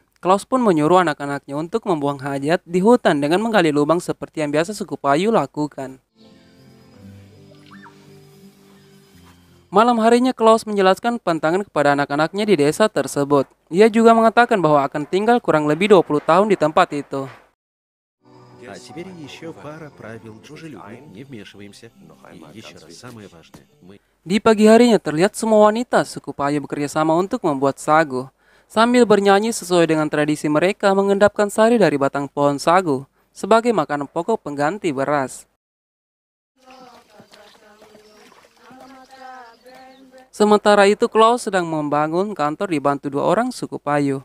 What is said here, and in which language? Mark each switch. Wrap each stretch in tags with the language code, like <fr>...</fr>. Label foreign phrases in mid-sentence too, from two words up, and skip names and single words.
<id>Klaus pun menyuruh anak-anaknya untuk membuang hajat di hutan dengan menggali lubang seperti yang biasa suku Payu lakukan. Malam harinya Klaus menjelaskan pantangan kepada anak-anaknya di desa tersebut. Ia juga mengatakan bahwa akan tinggal kurang lebih 20 tahun di tempat itu.</id> <ru>А теперь еще пара правил дружелюбно, не вмешиваемся. И еще раз, самое важное, мы...</ru> <id>Di pagi harinya terlihat semua wanita suku Payu bekerja sama untuk membuat sagu. Sambil bernyanyi sesuai dengan tradisi mereka mengendapkan sari dari batang pohon sagu sebagai makanan pokok pengganti beras. Sementara itu Klaus sedang membangun kantor dibantu dua orang suku Payu.</id>